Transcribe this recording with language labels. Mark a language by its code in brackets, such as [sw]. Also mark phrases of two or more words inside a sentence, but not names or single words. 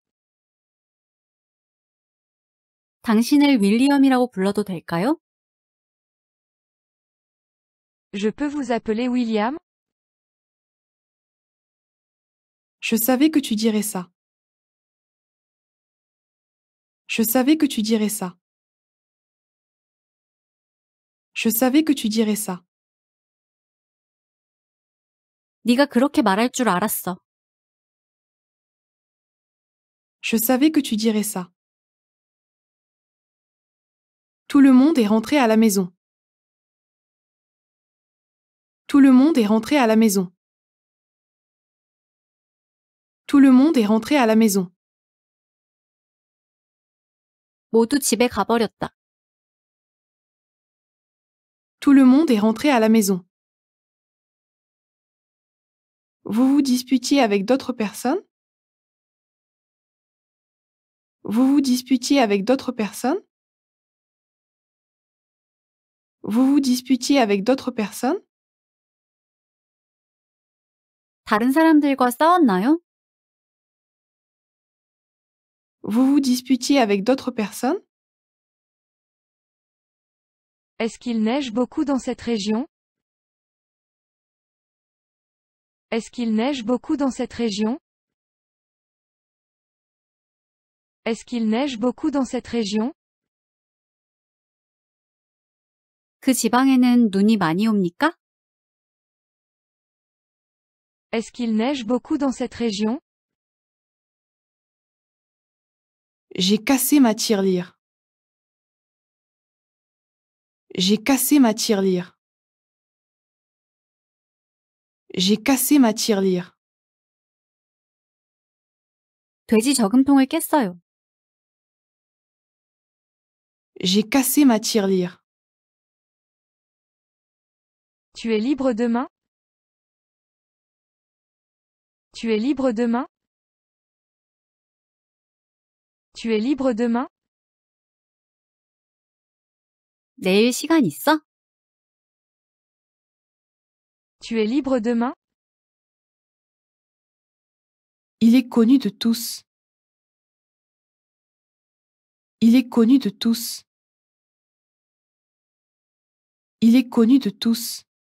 [ko] 당신을 윌리엄이라고 불러도 될까요? [fr] Je peux vous appeler William? Je savais que tu dirais ça. Je savais que tu dirais ça. Je savais que tu dirais ça. [ko] 네가 그렇게 말할 줄 알았어. [fr] Je savais que tu dirais ça. Tout le monde est rentré à la maison. Tout le monde est rentré à la maison. Tout le monde est rentré à la maison. [ko] 모두 집에 가버렸다. [fr] Tout le monde est rentré à la maison. Vous vous disputiez avec d'autres personnes? Vous vous disputiez avec d'autres personnes? Vous vous disputiez avec d'autres personnes? [ko] 다른 사람들과 싸웠나요? [fr] Vous vous disputiez avec d'autres personnes? Est-ce qu'il neige beaucoup dans cette région? Est-ce qu'il neige beaucoup dans cette région? Est-ce qu'il neige beaucoup dans cette région? [ko] 그 지방에는 눈이 많이 옵니까? [fr] Est-ce qu'il neige beaucoup dans cette région? J'ai cassé ma tirelire. J'ai cassé ma tirelire. J'ai cassé ma tirelire. [ko] 돼지 저금통을 깼어요. [fr] J'ai cassé ma tirelire. Tu es libre demain? Tu es libre demain? Tu es libre demain? [ko] 내일 시간 있어? [fr] Tu es libre demain? Il est connu de tous. Il est connu de tous. Il est connu de tous.